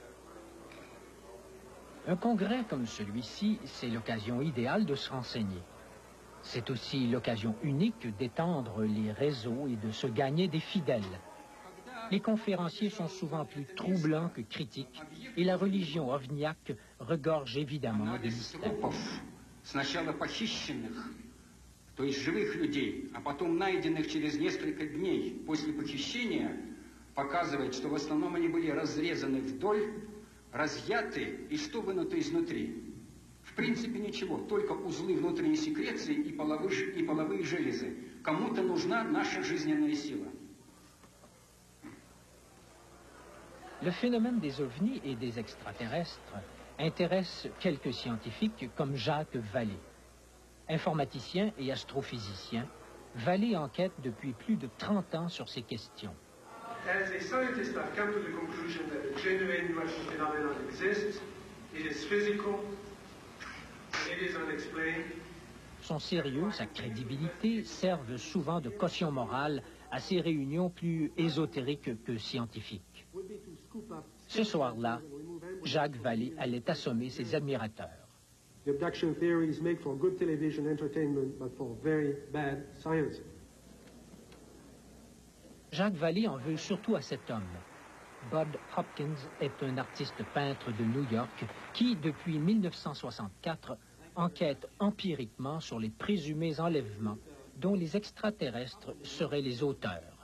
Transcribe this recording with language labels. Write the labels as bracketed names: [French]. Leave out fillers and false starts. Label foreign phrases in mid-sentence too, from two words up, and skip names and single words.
[French] Un congrès comme celui-ci, c'est l'occasion idéale de se renseigner. C'est aussi l'occasion unique d'étendre les réseaux et de se gagner des fidèles. Les conférenciers sont souvent plus troublants que critiques et la religion ovniaque regorge évidemment de mystères. [Russian] Сначала похищенных, то есть живых людей, а потом найденных через несколько дней после похищения, показывает, что в основном они были разрезаны вдоль, разъяты и что вынуто изнутри. В принципе ничего, только узлы внутренней секреции и половые железы. Кому-то нужна наша жизненная сила. [French] Le phénomène des ovnis et des extraterrestres intéresse quelques scientifiques comme Jacques Vallée. Informaticien et astrophysicien, Vallée enquête depuis plus de 30 ans sur ces questions. [English] As a scientist, I've come to the conclusion that a genuine Russian phenomenon exists. It is physical, and it is unexplained. [French] Son sérieux, sa crédibilité servent souvent de caution morale à ces réunions plus ésotériques que scientifiques. Ce soir-là, Jacques Vallée allait assommer ses admirateurs. [English] The abduction theories make for good television entertainment, but for very bad science. [French] Jacques Vallée en veut surtout à cet homme. Bud Hopkins est un artiste peintre de New York qui, depuis 1964, enquête empiriquement sur les présumés enlèvements dont les extraterrestres seraient les auteurs.